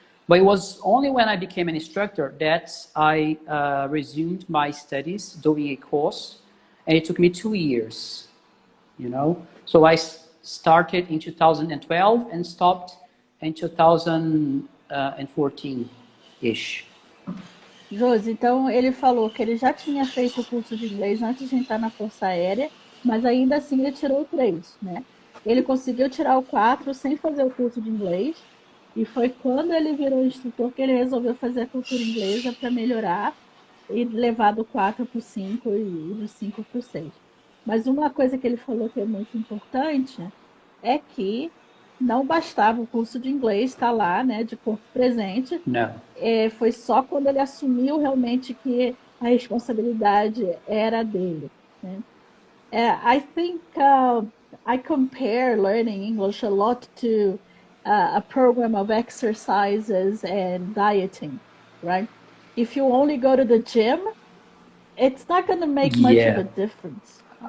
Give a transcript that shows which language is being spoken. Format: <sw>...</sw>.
<en>But it was only when I became an instructor that I resumed my studies, doing a course, and it took me 2 years, you know. So I started in 2012 and stopped in 2014-ish.</en> <pt>Josi, então ele falou que ele já tinha feito o curso de inglês antes de entrar na Força Aérea, mas ainda assim ele tirou o 3, né? Ele conseguiu tirar o 4 sem fazer o curso de inglês, e foi quando ele virou instrutor que ele resolveu fazer a cultura inglesa para melhorar e levar do 4 para o 5 e do 5 para o 6. Mas uma coisa que ele falou que é muito importante é que não bastava o curso de inglês estar lá, né, de corpo presente. Não. Foi só quando ele assumiu realmente que a responsabilidade era dele, né?</pt> <en>I think I compare learning English a lot to a program of exercises and dieting, right? If you only go to the gym, it's not going to make much of a difference.</en>